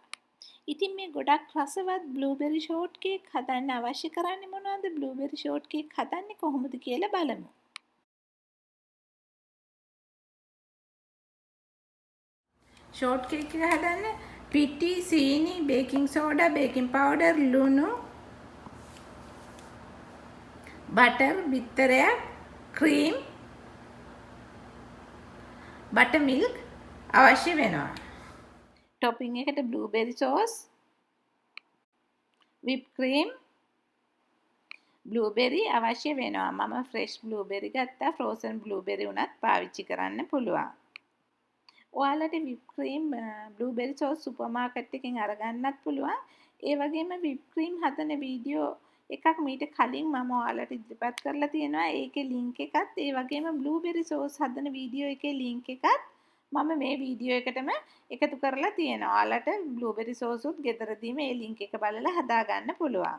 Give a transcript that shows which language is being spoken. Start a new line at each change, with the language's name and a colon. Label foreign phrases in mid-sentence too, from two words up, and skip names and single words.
Sinhala: ඉතින් මේ ගොඩක් රසවත්
English: blueberry shortcake
Sinhala: හදන්න අවශ්‍ය කරන්නේ මොනවද?
English: blueberry shortcake
Sinhala: හදන්නේ කොහොමද කියලා බලමු. shortcake එක හදන්න පිටි, සීනි,
English: baking soda, baking powder,
Sinhala: ලුණු, butter, බිත්තරයක්,
English: cream, buttermilk
Sinhala: අවශ්‍ය වෙනවා. topping එකට
English: blueberry sauce, whipped cream, blueberry
Sinhala: අවශ්‍ය වෙනවා. මම
English: fresh blueberry
Sinhala: ගත්තා.
English: frozen blueberry
Sinhala: උනත් පාවිච්චි කරන්න පුළුවන්. ඔයාලට
English: whipped cream, blueberry sauce super market
Sinhala: එකෙන් අරගන්නත් පුළුවන්. ඒ වගේම
English: whipped cream
Sinhala: හදන වීඩියෝ එකක් මීට කලින් මම ඔයාලට ඉදිරිපත් කරලා තියෙනවා. ඒකේ link එකත් ඒ වගේම
English: blueberry sauce
Sinhala: හදන වීඩියෝ එකේ link එකත් මම මේ වීඩියෝ එකටම එකතු කරලා තියෙනවා. ඔයාලට
English: blueberry sauce
Sinhala: උත් ගෙදරදීම මේ link එක බලලා හදා ගන්න පුළුවන්.